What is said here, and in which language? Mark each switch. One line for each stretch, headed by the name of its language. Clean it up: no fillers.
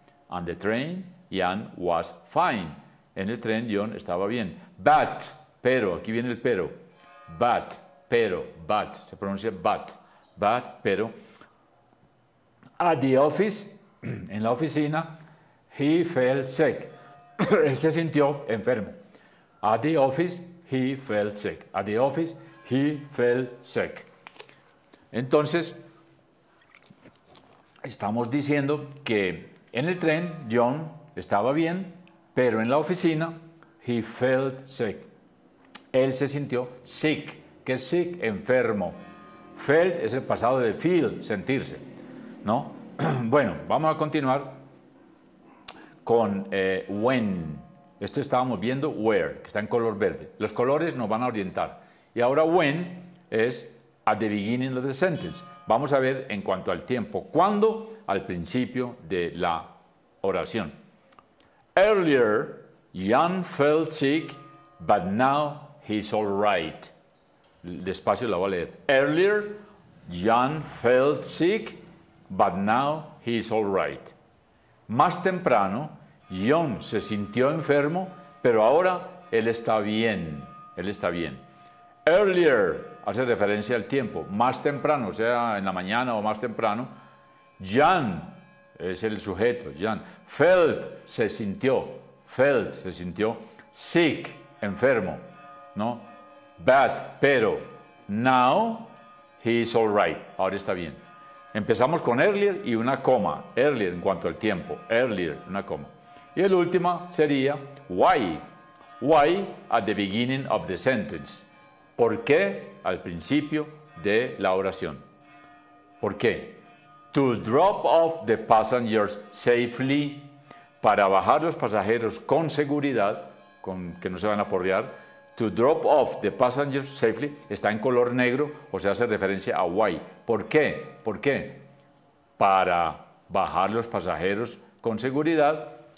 English: On the train, John was fine.
Spanish: En el tren, John estaba bien. But, pero, aquí viene el pero. But, pero, but, se pronuncia but, pero.
English: At the office,
Spanish: en la oficina,
English: he felt sick.
Spanish: Él se sintió enfermo.
English: At the office, he felt sick. At the office, he felt sick.
Spanish: Entonces, estamos diciendo que en el tren, John estaba bien, pero en la oficina,
English: he felt sick.
Spanish: Él se sintió sick. ¿Qué es sick? Enfermo. Felt es el pasado de feel, sentirse, ¿no? Bueno, vamos a continuar con when. Esto estábamos viendo where, que está en color verde. Los colores nos van a orientar. Y ahora
English: when es at the beginning of the sentence.
Spanish: Vamos a ver en cuanto al tiempo. ¿Cuándo? Al principio de la oración.
English: Earlier, Jan felt sick, but now he's all right.
Spanish: Despacio la voy a leer.
English: Earlier, Jan felt sick, but now he's all right.
Spanish: Más temprano, John se sintió enfermo, pero ahora él está bien. Él está bien. Earlier hace referencia al tiempo. Más temprano, sea en la mañana o más temprano. Jan es el sujeto. Jan. Felt se sintió. Felt se sintió. Sick, enfermo. ¿No?
English: But, pero. Now, he is all right.
Spanish: Ahora está bien. Empezamos con earlier y una coma. Earlier en cuanto al tiempo. Earlier, una coma. Y el último sería why.
English: Why at the beginning of the sentence.
Spanish: ¿Por qué al principio de la oración? ¿Por qué?
English: To drop off the passengers safely.
Spanish: Para bajar los pasajeros con seguridad, que no se van a porrear.
English: To drop off the passengers safely
Spanish: está en color negro, o sea, hace referencia a why. ¿Por qué? ¿Por qué? Para bajar los pasajeros con seguridad.